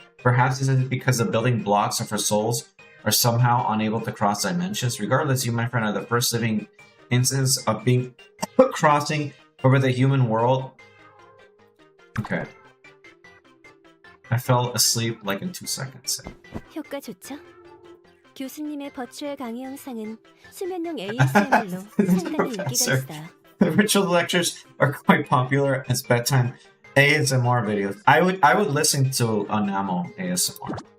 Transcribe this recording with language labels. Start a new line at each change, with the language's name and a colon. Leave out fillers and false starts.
English: Perhaps this is because the building blocks of our souls are somehow unable to cross dimensions. Regardless, you, my friend, are the first living instance of being crossing over the human world. Okay. I fell asleep like in 2 seconds.
Korean: 효과 좋죠? 교수님의 버추얼 강의 영상은 수면용 ASMR로 상당히 인기가 있어요.
English: Virtual lectures are quite popular as bedtime ASMR videos. I would listen to a Namo ASMR.